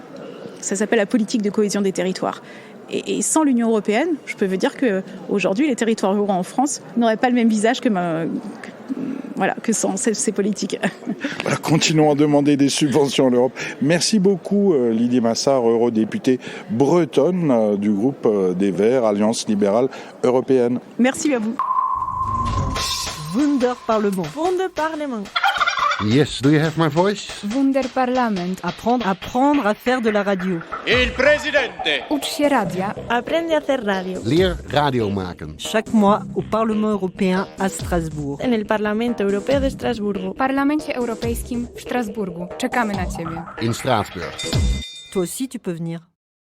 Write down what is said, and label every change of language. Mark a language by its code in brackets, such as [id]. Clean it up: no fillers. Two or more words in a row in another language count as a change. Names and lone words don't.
[fr] Ça s'appelle la politique de cohésion des territoires. Et sans l'Union européenne, je peux vous dire qu'aujourd'hui, les territoires ruraux en France n'auraient pas le même visage que sans ces politiques. Voilà, continuons à demander des subventions à l'Europe. Merci beaucoup Lydie Massart, eurodéputée bretonne du groupe des Verts, Alliance libérale européenne. Merci à vous. Wunderparlement. Wunderparlement. [en] Yes, do you have my voice? [fr] Wunderparlament. Apprendre à faire de la radio. [it] Il presidente. [pl] Ucz się radia. [es] Aprende a hacer radio. [nl] Leer radio maken. [fr] Chaque mois au Parlement européen à Strasbourg. [es] En el Parlamento Europeo de Estrasburgo. [pl] W Parlamencie Europejskim w Strasburgu. Czekamy na Ciebie. [nl] In Straatsburg. [fr] Toi aussi tu peux venir.